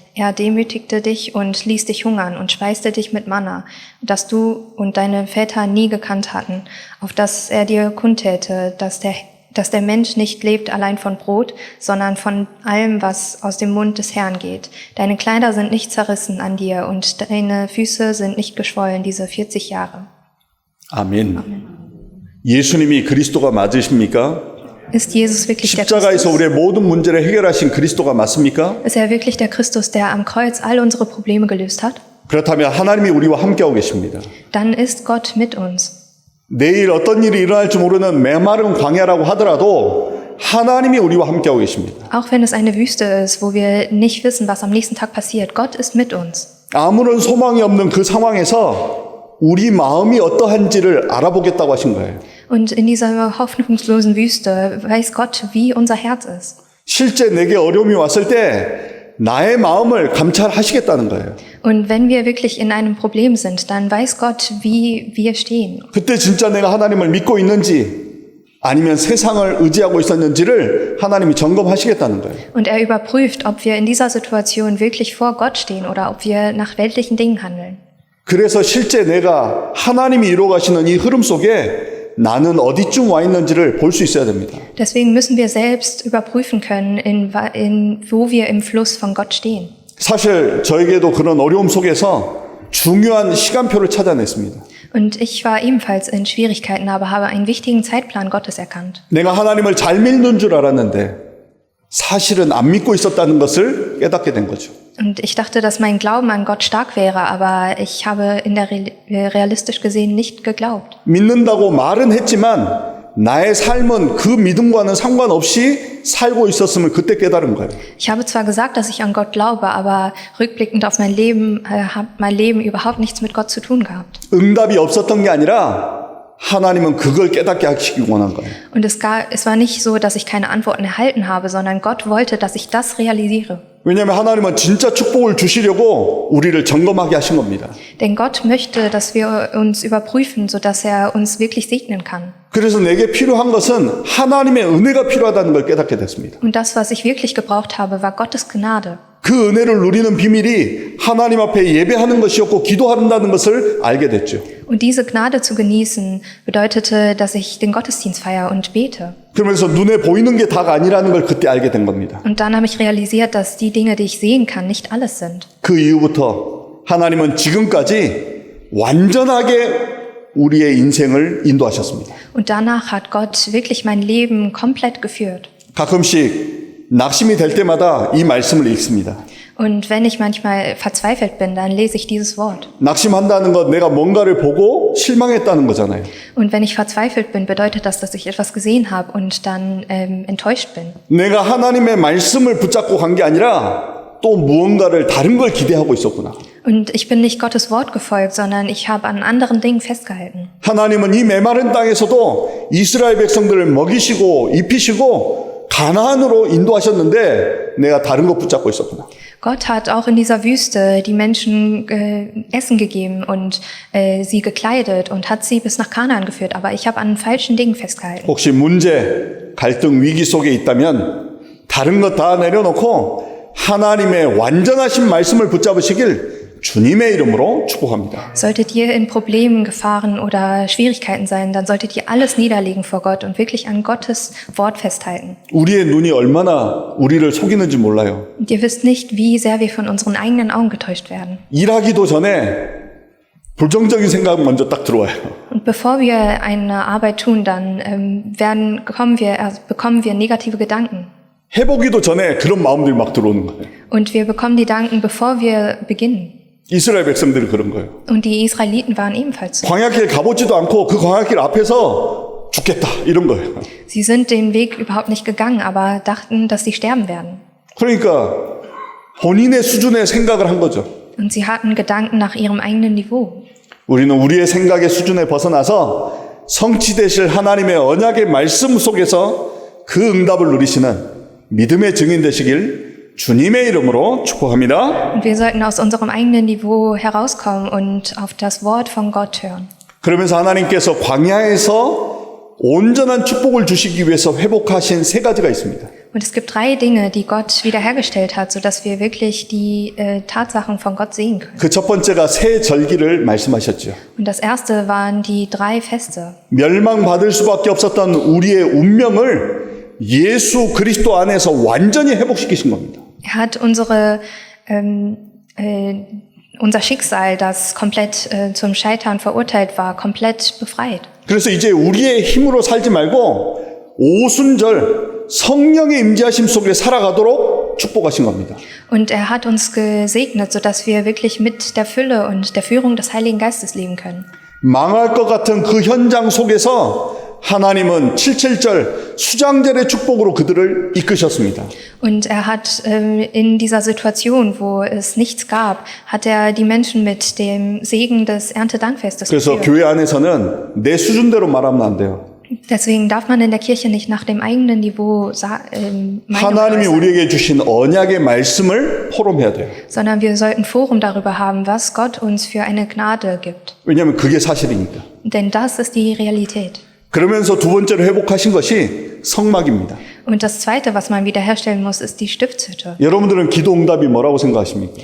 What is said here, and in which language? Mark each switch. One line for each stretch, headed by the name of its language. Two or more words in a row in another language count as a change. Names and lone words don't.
German: Er demütigte dich und ließ dich hungern und speiste dich mit Manna, das du und deine Väter nie gekannt hatten, auf dass er dir kundtäte, dass der dass der Mensch nicht lebt allein von Brot, sondern von allem, was aus dem Mund des Herrn geht. Deine Kleider sind nicht zerrissen an dir und deine Füße sind nicht geschwollen diese 40 Jahre.
Korean: 아멘. 예수님이 그리스도가 맞으십니까?
German: Ist Jesus wirklich der
Korean: 십자가에서
German: Christus?
Korean: 우리의 모든 문제를 해결하신 그리스도가 맞습니까?
German: Ist er wirklich der Christus, der am Kreuz all unsere Probleme gelöst hat?
Korean: 그렇다면 하나님이 우리와 함께하고 계십니다.
German: Dann ist Gott mit uns.
Korean: 내일 어떤 일이 일어날지 모르는 메마른 광야라고 하더라도 하나님이 우리와 함께하고 계십니다.
German: Auch wenn es eine Wüste ist, wo wir nicht wissen, was am nächsten Tag passiert, Gott ist mit uns.
Korean: 아무런 소망이 없는 그 상황에서 우리 마음이 어떠한지를 알아보겠다고 하신 거예요.
German: Und in dieser hoffnungslosen Wüste weiß Gott, wie unser Herz ist.
Korean: 실제 내게 어려움이 왔을 때 나의 마음을 감찰하시겠다는 거예요.
German: Und wenn wir wirklich in einem Problem sind, dann weiß Gott, wie wir stehen.
Korean: 그때 진짜 내가 하나님을 믿고 있는지 아니면 세상을 의지하고 있었는지를 하나님이 점검하시겠다는 거예요.
German: Und er überprüft, ob wir in dieser Situation wirklich vor Gott stehen oder ob wir nach weltlichen Dingen handeln.
Korean: 그래서 실제 내가 하나님이 이루어가시는 이 흐름 속에 나는 어디쯤 와 있는지를 볼 수 있어야 됩니다.
German: Deswegen müssen wir selbst überprüfen können, wo wir im Fluss von Gott stehen.
Korean: 사실 저에게도 그런 어려움 속에서 중요한 시간표를 찾아냈습니다.
German: Und ich war ebenfalls in Schwierigkeiten, aber habe einen wichtigen Zeitplan Gottes erkannt.
Korean: 내가 하나님을 잘 믿는 줄 알았는데 사실은 안 믿고 있었다는 것을 깨닫게 된 거죠.
German: Und ich dachte, dass mein Glauben an Gott stark wäre, aber ich habe realistisch gesehen nicht geglaubt.
Korean: 믿는다고 말은 했지만 나의 삶은 그 믿음과는 상관없이 살고 있었음을 그때 깨달은 거예요.
German: Ich habe zwar gesagt, dass ich an Gott glaube, aber rückblickend auf mein Leben hat mein Leben überhaupt nichts mit Gott zu tun gehabt.
Korean: 응답이 없었던 게 아니라 하나님은 그걸 깨닫게 하시기 원한 거예요.
German: Und es war nicht so, dass ich keine Antworten erhalten habe, sondern Gott wollte, dass ich das realisiere.
Korean: 왜냐하면 하나님은 진짜 축복을 주시려고 우리를 점검하게 하신 겁니다.
German: Denn Gott möchte, dass wir uns überprüfen, sodass er uns wirklich segnen kann.
Korean: 그래서 내게 필요한 것은 하나님의 은혜가 필요하다는 걸 깨닫게 됐습니다.
German: Und das, was ich wirklich gebraucht habe, war Gottes Gnade.
Korean: 그 은혜를 누리는 비밀이 하나님 앞에 예배하는 것이었고 기도한다는 것을 알게 됐죠.
German: Und diese Gnade zu genießen, bedeutete, dass ich den Gottesdienst feiere und bete.
Korean: 그러면서 눈에 보이는 게 다가 아니라는 걸 그때 알게 된 겁니다.
German: Und dann habe ich realisiert, dass die Dinge, die ich sehen kann, nicht alles sind.
Korean: 그 이후부터 하나님은 지금까지 완전하게 우리의 인생을 인도하셨습니다.
German: Und danach hat Gott wirklich mein Leben komplett geführt.
Korean: 가끔씩 낙심이 될 때마다 이 말씀을 읽습니다.
German: Und wenn ich manchmal verzweifelt bin, dann lese ich dieses Wort.
Korean: 낙심한다는 건 내가 뭔가를 보고 실망했다는 거잖아요.
German: Und wenn ich verzweifelt bin, bedeutet das, dass ich etwas gesehen habe und dann enttäuscht bin.
Korean: 내가 하나님의 말씀을 붙잡고 간 게 아니라 또 무언가를 다른 걸 기대하고 있었구나.
German: Und ich bin nicht Gottes Wort gefolgt, sondern ich habe an anderen Dingen festgehalten.
Korean: 하나님은 이 메마른 땅에서도 이스라엘 백성들을 먹이시고 입히시고 가나안으로 인도하셨는데 내가 다른 것 붙잡고 있었구나.
German: Gott hat auch in dieser Wüste die Menschen Essen gegeben und sie gekleidet und hat sie bis nach Kanaan geführt. Aber ich habe an falschen Dingen festgehalten.
Korean: 혹시 문제, 갈등, 위기 속에 있다면 다른 것 다 내려놓고 하나님의 완전하신 말씀을 붙잡으시길 주님의 이름으로 축복합니다.
German: Solltet ihr in Problemen, Gefahren oder Schwierigkeiten sein, dann solltet ihr alles niederlegen vor Gott und wirklich an Gottes Wort festhalten.
Korean: 우리의 눈이 얼마나 우리를 속이는지 몰라요.
German: Und ihr wisst nicht, wie sehr wir von unseren eigenen Augen getäuscht werden.
Korean: 일하기도 전에 부정적인 생각 먼저 딱 들어와요.
German: Und bevor wir eine Arbeit tun, dann bekommen wir negative Gedanken.
Korean: 해보기도 전에 그런 마음들이 막 들어오는 거예요.
German: Und wir bekommen die Gedanken, bevor wir beginnen.
Korean: 이스라엘 백성들이 그런 거예요.
German: Und die Israeliten waren ebenfalls so.
Korean: 광야길 가보지도 않고 그 광야길 앞에서 죽겠다 이런 거예요.
German: Sie sind den Weg überhaupt nicht gegangen, aber dachten, dass sie sterben werden.
Korean: 그러니까 본인의 수준의 생각을 한 거죠.
German: Und sie hatten Gedanken nach ihrem eigenen Niveau.
Korean: 우리는 우리의 생각의 수준에 벗어나서 성취되실 하나님의 언약의 말씀 속에서 그 응답을 누리시는 믿음의 증인 되시길 주님의 이름으로 축복합니다.
German: Und wir sollten aus unserem eigenen Niveau herauskommen und auf das Wort von Gott hören.
Korean: 그러면서 하나님께서 광야에서 온전한 축복을 주시기 위해서 회복하신 세 가지가 있습니다.
German: Und es gibt 3 Dinge, die Gott wiederhergestellt hat, sodass wir wirklich die Tatsachen von Gott sehen können.
Korean: 그 첫 번째가 새 절기를 말씀하셨죠.
German: Und das erste waren die 3 Feste.
Korean: 멸망받을 수밖에 없었던 우리의 운명을 예수 그리스도 안에서 완전히 회복시키신 겁니다.
German: Er hat unser Schicksal, das komplett zum Scheitern verurteilt war, komplett befreit.
Korean: 그래서 이제 우리의 힘으로 살지 말고 오순절 성령의 임재하심 속에 살아가도록 축복하신 겁니다.
German: Und er hat uns gesegnet, sodass wir wirklich mit der Fülle und der Führung des Heiligen Geistes leben können.
Korean: 망할 것 같은 그 현장 속에서 하나님은 7.7절 수장절의 축복으로 그들을 이끄셨습니다.
German: Und er hat in dieser Situation, wo es nichts gab, hat er die Menschen mit dem Segen des Erntedankfestes
Korean: 그래서
German: geführt.
Korean: 교회 안에서는 내 수준대로 말하면 안 돼요.
German: Deswegen darf man in der Kirche nicht nach dem eigenen Niveau
Korean: 하나님이
German: meinen,
Korean: 우리에게 주신 언약의 말씀을 포럼해야 돼요.
German: sondern wir sollten Forum darüber haben, was Gott uns für eine Gnade gibt.
Korean: 왜냐하면 그게 사실이니까.
German: Denn das ist die Realität.
Korean: 그러면서 두 번째로 회복하신 것이 성막입니다.
German: Und das Zweite, was man wiederherstellen muss, ist die Stiftshütte.
Korean: 여러분들은 기도 응답이 뭐라고 생각하십니까?